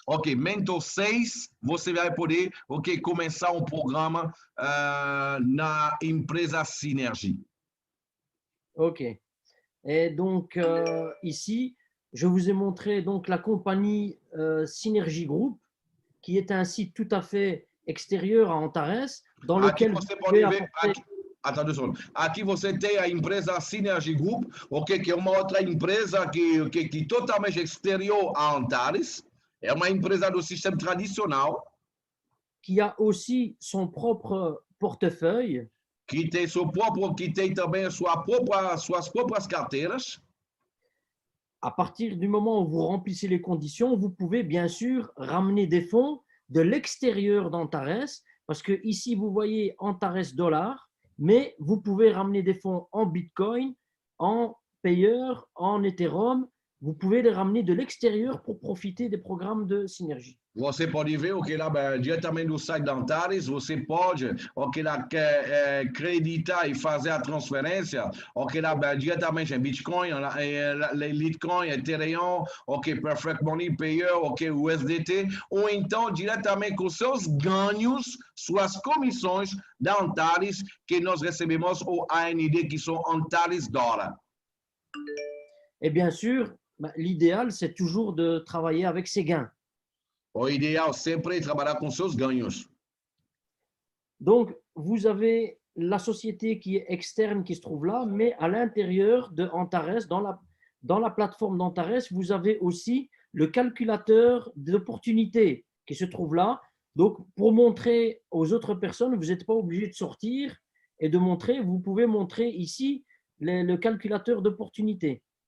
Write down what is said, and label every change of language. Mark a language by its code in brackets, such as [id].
[pt] Ok, mentor 6, você vai poder, começar um programa na empresa Synergy. Ok. [fr] Et donc, ici, je vous ai montré donc la compagnie Synergie Group, qui est un site tout à fait extérieur à Antares, dans lequel [pt] você pode ver, aqui você tem a empresa Synergy Group, que é uma outra empresa que totalmente exterior a Antares, é uma empresa do sistema tradicional, [fr] qui a aussi son propre portefeuille, [pt] que tem também suas próprias carteiras. [fr] À partir du moment où vous remplissez les conditions, vous pouvez bien sûr ramener des fonds de l'extérieur d'Antares, parce que ici, vous voyez Antares $, mais vous pouvez ramener des fonds en Bitcoin, en payeur, en Ethereum. Vous pouvez les ramener de l'extérieur pour profiter des programmes de Synergie. [pt] Você pode ver lá diretamente do site da Antares, você pode lá acreditar e fazer a transferência lá diretamente em Bitcoin, Litecoin, Ethereum, Perfect Money, Payer, USDT, ou então diretamente com seus ganhos, suas comissões da Antares, que nós recebemos o AND, que são Antares $. [fr] Et bien sûr, l'idéal, c'est toujours de travailler avec ses gains. [pt] O ideal sempre é trabalhar com seus ganhos. [fr] Donc, vous avez la société qui est externe, qui se trouve là, mais à l'intérieur de Antares, dans la plateforme d'Antares, vous avez aussi le calculateur d'opportunités qui se trouve là. Donc, pour montrer aux autres personnes, vous n'êtes pas obligé de sortir et de montrer, vous pouvez montrer ici le calculateur d'opportunités.